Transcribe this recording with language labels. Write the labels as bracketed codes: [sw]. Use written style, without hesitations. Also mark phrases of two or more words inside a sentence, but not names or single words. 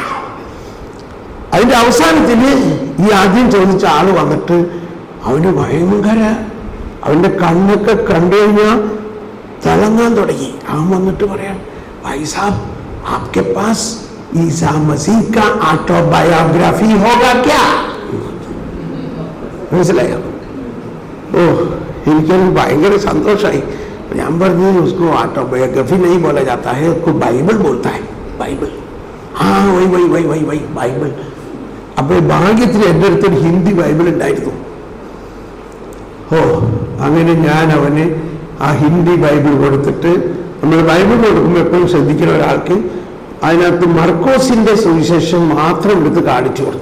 [ml] അതിൻ്റെ അവസാനത്തിൽ ഈ ആദ്യം ചോദിച്ച ആള് വന്നിട്ട് അവന് ഭയങ്കര, അവൻ്റെ കണ്ണൊക്കെ കണ്ടു കഴിഞ്ഞാൽ തിളങ്ങാൻ തുടങ്ങി. അവൻ വന്നിട്ട് പറയാം, [hi] भाई साब आपके पास ईसा मसीह का ऑटोबायोग्राफी होगा क्या? [ml] മനസ്സിലായോ? ഓ, എനിക്കത് ഭയങ്കര സന്തോഷമായി. ഞാൻ പറഞ്ഞു, [hi] उसको ऑटोबायोग्राफी नहीं बोला जाता है, उसको बाइबल बोलता है. बाइबल, हाँ वही बाइबल. [ml] അപ്പൊ ഭാഗ്യത്തിന് എൻ്റെ അടുത്തൊരു ഹിന്ദി ബൈബിൾ ഉണ്ടായിരുന്നു. ഓ, അങ്ങനെ ഞാൻ അവന് ആ ഹിന്ദി ബൈബിൾ കൊടുത്തിട്ട് നമ്മൾ ബൈബിൾ കൊടുക്കുമ്പോൾ എപ്പോഴും ശ്രദ്ധിക്കുന്ന ഒരാൾക്ക് അതിനകത്ത് മർക്കോസിന്റെ സുവിശേഷം മാത്രം എടുത്ത് കാണിച്ചു കൊടുക്കും.